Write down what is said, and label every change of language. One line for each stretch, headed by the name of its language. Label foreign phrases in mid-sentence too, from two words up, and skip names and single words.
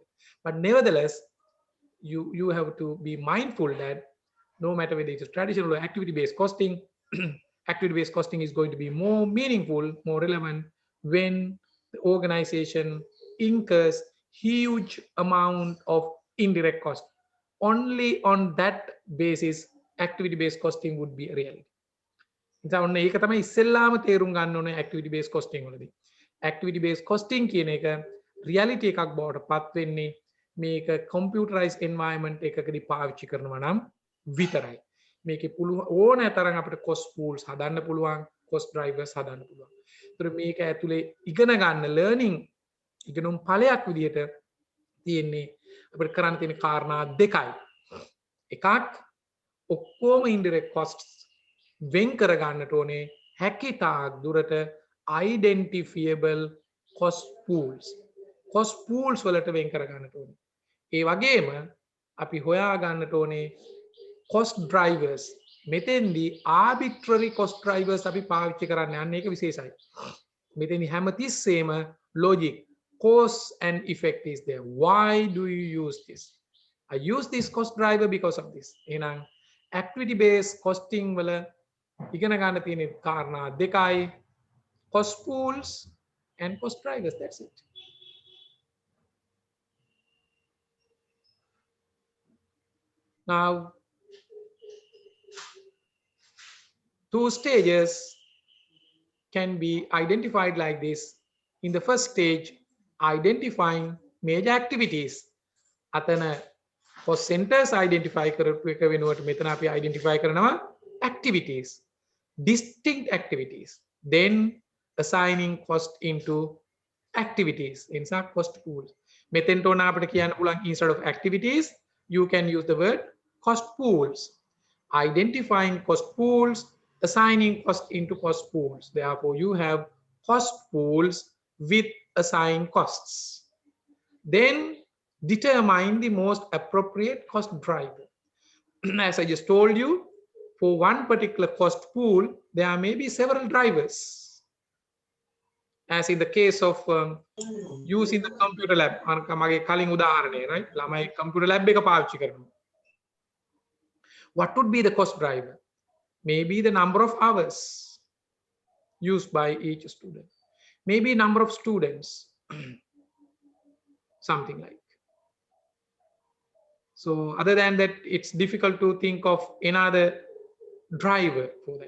English: But nevertheless, you have to be mindful that no matter whether it is traditional or activity-based costing, activity-based costing is going to be more meaningful, more relevant when the organization incurs huge amount of indirect cost. Only on that basis, activity-based costing would be a reality.
Sinhala: ඉතින් ඔන්න ඒක තමයි ඉස්සෙල්ලාම තේරුම් ගන්න ඕනේ
English: activity based costing
Sinhala: වලදී.
English: activity based costing
Sinhala: කියන එක reality එකක් බවට පත් වෙන්නේ මේක
English: computerized environment
Sinhala: එකකදී පාවිච්චි කරනවා නම් විතරයි. මේකේ පුළුවන් ඕනෑ තරම් අපිට
English: cost pools
Sinhala: හදන්න පුළුවන්,
English: cost drivers
Sinhala: හදන්න පුළුවන්. ඒතර මේක ඇතුලේ ඉගෙන ගන්න learning ඉගෙනුම් ඵලයක් විදිහට තියෙන්නේ අපිට කරන්න තියෙන කාරණා දෙකයි. එකක් ඔක්කොම
English: indirect costs
Sinhala: වෙන් කර ගන්නට ඕනේ හැකිතාක් දුරට
English: identifiable cost pools. cost pools
Sinhala: වලට වෙන් කර ගන්නට ඕනේ. ඒ වගේම අපි හොයා ගන්නට ඕනේ
English: cost drivers.
Sinhala: මෙතෙන්දී
English: arbitrary cost drivers
Sinhala: අපි පාවිච්චි කරන්න යන්නේ ඒක විශේෂයි. මෙතෙන්දී හැමතිස්සෙම
English: logic, cause and effect is there. Why do you use this? I use this cost driver because of this.
Sinhala: එහෙනම්
English: activity based costing
Sinhala: වල ඉගෙන ගන්න තියෙන කාරණා දෙකයි,
English: cost pools and cost drivers. That's it. Now, two stages can be identified like this. In the first stage, identifying major activities.
Sinhala: Atana
English: cost centers identify
Sinhala: කරපු එක වෙනුවට මෙතන අපි identify කරනවා
English: activities, distinct activities. Then assigning cost into activities in some cost pools.
Sinhala: මෙතෙන්ට ඕන අපිට කියන්න පුළුවන්
English: instead of activities you can use the word cost pools. Identifying cost pools, assigning cost into cost pools. Therefore you have cost pools with assigned costs. Then determine the most appropriate cost driver. As I just told you, for one particular cost pool there may be several drivers. As in the case of using the computer lab,
Sinhala: මගේ කලින් උදාහරණය, right? ළමයි
English: computer lab
Sinhala: එක පාවිච්චි කරනවා.
English: What would be the cost driver? Maybe the number of hours used by each student, maybe number of students, something like. So other than that, it's difficult to think of another driver for that.